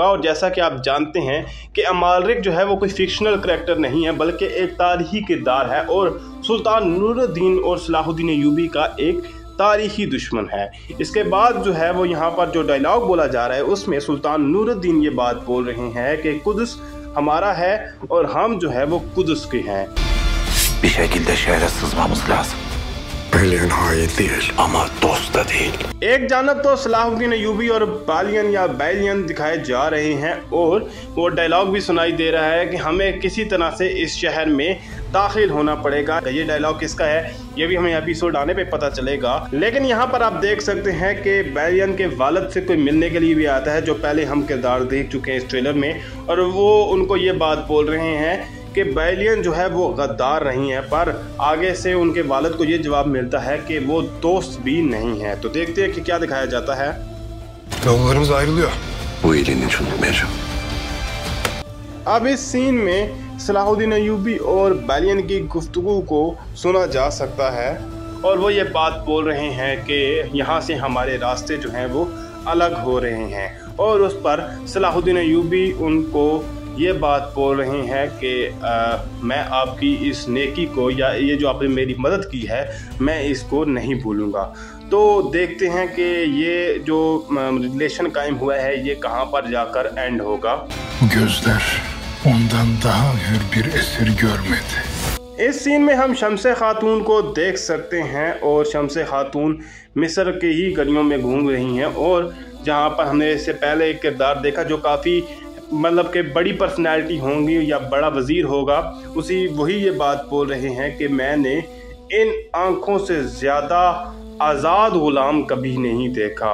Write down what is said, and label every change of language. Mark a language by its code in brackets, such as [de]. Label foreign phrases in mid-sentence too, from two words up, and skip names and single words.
[hi] और जैसा कि आप जानते हैं कि अमालरिक जो है वो कोई [en] fictional character [hi] नहीं है बल्कि एक तारीखी किरदार है, और सुल्तान नूरुद्दीन और सलाहुद्दीन अय्यूबी का एक तारीखी दुश्मन है। इसके बाद जो है वो यहाँ पर जो डायलॉग बोला जा रहा है उसमें सुल्तान नूरुद्दीन ये बात बोल रहे हैं कि कुदस हमारा है और हम जो है वो कुदस के हैं। [tr] Bir şekilde şehre sızmamız lazım. Belyen hain değil. Ama dost da değil. [hi] एक जानब तो सलाहुद्दीन अय्यूबी और बालियन या बैलियन दिखाए जा रहे हैं, और वो डायलॉग भी सुनाई दे रहा है कि हमें किसी तरह से इस शहर में दाखिल होना पड़ेगा। ये डायलॉग किसका है ये भी हमें एपिसोड आने पे पता चलेगा। लेकिन यहाँ पर आप देख सकते हैं कि बैलियन के वालिद से कोई मिलने के लिए भी आता है, जो पहले हम किरदार देख चुके हैं इस ट्रेलर में, और वो उनको ये बात बोल रहे हैं कि बैलियन जो है वो गद्दार नहीं है, पर आगे से उनके वालिद को ये जवाब मिलता है कि वो दोस्त भी नहीं है। तो देखते हैं कि क्या दिखाया जाता है। [tr] Yollarımız ayrılıyor. Bu iyiliğini hiç unutmayacağım. [hi] अब इस सीन में सलाहुद्दीन अय्यूबी और बैलियन की गुफ्तगू को सुना जा सकता है, और वो ये बात बोल रहे हैं कि यहाँ से हमारे रास्ते जो हैं वो अलग हो रहे हैं। और उस पर सलाहुद्दीन अय्यूबी उनको ये बात बोल रहे हैं कि मैं आपकी इस नेकी को या ये जो आपने मेरी मदद की है मैं इसको नहीं भूलूंगा। तो देखते हैं कि ये जो रिलेशन कायम हुआ है ये कहाँ पर जाकर एंड होगा। [tr] Gözler ondan daha hür bir esir görmedi. [hi] इस सीन में हम शम्से खातून को देख सकते हैं, और शम्से खातून मिस्र के ही गलियों में घूम रही हैं, और जहाँ पर हमने इससे पहले एक किरदार देखा जो काफ़ी मतलब कि बड़ी पर्सनैलिटी होंगी या बड़ा वज़ीर होगा, वही ये बात बोल रहे हैं कि मैंने इन आँखों से ज़्यादा आज़ाद ग़ुलाम कभी नहीं देखा।